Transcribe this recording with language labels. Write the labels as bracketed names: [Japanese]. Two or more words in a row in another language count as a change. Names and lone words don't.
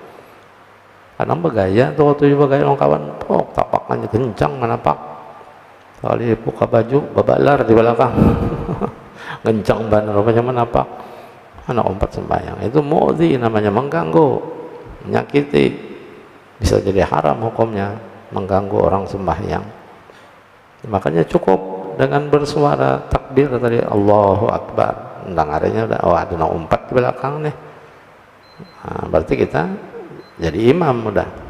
[Banjar] Kadang bergaya tuh, waktu bergaya orang kawan, tapaknya kencang menapak, kali buka baju babalar di belakang, kencang banget rupanya menapak, anak umpat sembahyang. [Indonesian] Itu mu'zi namanya, mengganggu, menyakiti, bisa jadi haram hukumnya, mengganggu orang sembahyang. Makanya cukup dengan bersuara takbir tadi [Arabic] الله أكبر, [Banjar] dengarnya udah, ada nak umpat di belakang nih, berarti kita jadi imam udah.